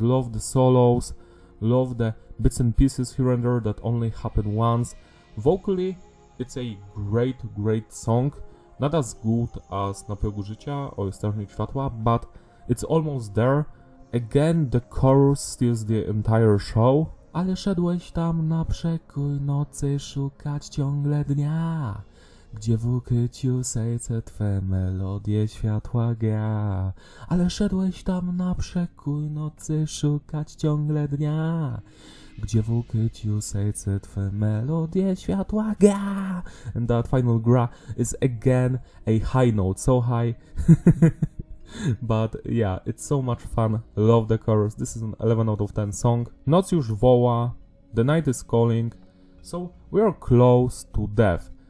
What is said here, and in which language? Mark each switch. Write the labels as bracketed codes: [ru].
[en] Love the solos, love the bits and pieces here and there that only happen once. Vocally, it's a great song. Not as good as Na progu życia or Strażnik Światła, but it's almost there. Again, the chorus steals the entire show. [pl] Ale szedłeś tam na przekór nocy szukać ciągle dnia, gdzie w ukryciu serce twe melodie światła gra. Ale szedłeś tam na przekór nocy szukać ciągle dnia, gdzie w ukryciu serce twe melodie światła gra. [en] And that final gra is again a high note, so high. But yeah, it's so much fun. Love the chorus. This is an 11 out of 10 song. Noc już woła, the night is calling. So we are close to death.